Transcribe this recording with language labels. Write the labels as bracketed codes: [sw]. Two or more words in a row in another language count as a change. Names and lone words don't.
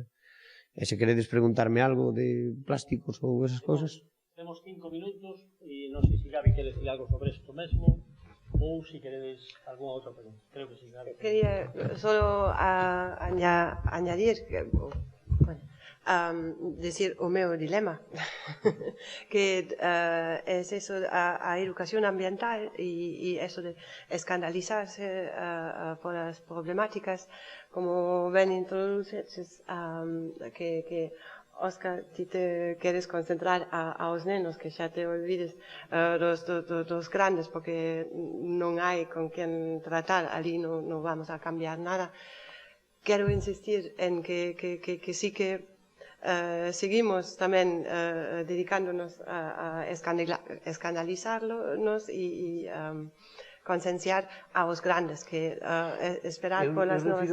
[gl] E se queredes preguntarme algo de plásticos ou esas cousas. Temos 5 minutos e non sei se Gabi quere decir algo sobre isto mesmo ou se queredes algunha outra pregunta. [es] Creo que sí, Gabi. Quería solo añadir que, decir [gl] o meu dilema [es] que es eso, a educación ambiental y eso de escandalizarse por las problemáticas, como ven introduces, [gl] que Óscar, ti te queres concentrar aos nenos, que xa te olvides dos grandes, porque non hai con quen tratar, ali non [es] vamos a cambiar nada. [gl] Quero insistir en que sí que seguimos tamén dedicándonos a escandalizarnos y concienciar aos grandes, que esperar polas novas...